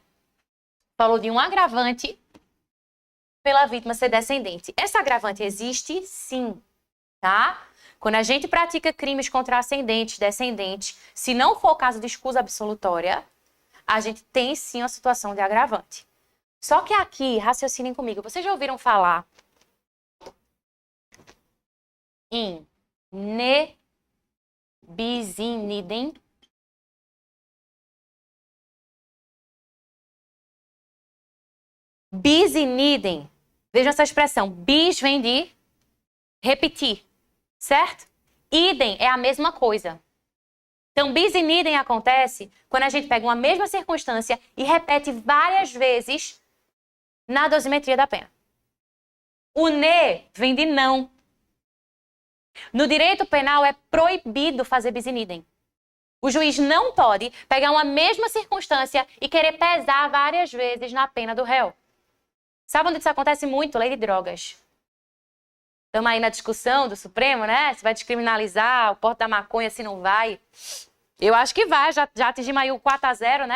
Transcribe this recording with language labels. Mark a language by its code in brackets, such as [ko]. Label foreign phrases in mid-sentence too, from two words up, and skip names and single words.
[pt] Falou de um agravante pela vítima ser descendente. Essa agravante existe, sim, tá? Quando a gente pratica crimes contra ascendentes, descendentes, se não for o caso de escusa absolutória, a gente tem, sim, uma situação de agravante. Só que aqui, raciocinem comigo, vocês já ouviram falar em [la] ne bis in idem? Bis in idem. [pt] Vejam essa expressão. Bis vem de repetir, certo? Idem é a mesma coisa. Então, [la] bis in idem [pt] acontece quando a gente pega uma mesma circunstância e repete várias vezes na dosimetria da pena. O ne vem de não. No direito penal é proibido fazer [la] bis in idem. [pt] O juiz não pode pegar uma mesma circunstância e querer pesar várias vezes na pena do réu. Sabe onde isso acontece muito? Lei de drogas. Estamos aí na discussão do Supremo, né? Se vai descriminalizar o porte da maconha, se não vai. Eu acho que vai, já atingimos aí o 4-0, né?